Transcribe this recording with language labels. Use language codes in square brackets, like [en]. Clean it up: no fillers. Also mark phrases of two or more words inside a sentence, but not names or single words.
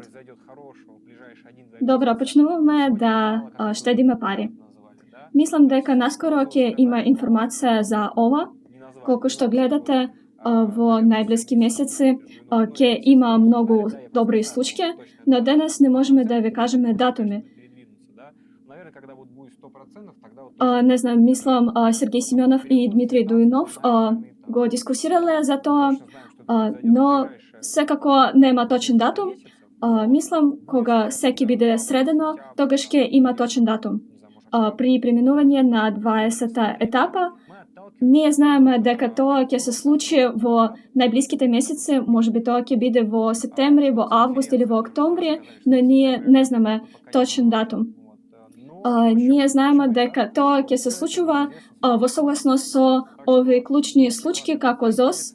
[mk] Добро, почнуваме да штедиме пари. Мислам дека наскоро ќе има информација за ова. Колку што гледате, во најблиски месеци ќе има многу добри случаи, но денес не можеме да ви кажеме датуми. [ru] наверное, когда вот будет 100%, тогда вот точно [mk] Не знам, мислам, Сергей Семенов и Дмитрий Дуинов го [ru] там [mk] дискусирале за тоа, [ru] точно знаем, что это произойдет в [mk] но [ru] ближайшие [mk] секако нема точен [ru] несколько [mk] датум. [ru] месяцев, но [mk] Мислам, [ru] будем [mk] кога [ru] считать, [mk] се ќе [ru] что [mk] биде [ru] август, [mk] средено, [ru] сентябрь, [mk] тогаш ќе [ru] там, [mk] има [ru] или, [mk] точен датум. [ru] не знаю, может, [mk] При преминување на 20-та етапа, [ru] мы [mk] ние [ru] отталкиваемся [mk] знаеме [ru] от [mk] дека тоа ќе се случи во најблиските месеци, можеби тоа ќе биде во септември, во август или во октомври, но ние не знаме точен датум. Ние знаеме дека тоа ќе се случува во согласност со овие клучни случаи како ЗОС.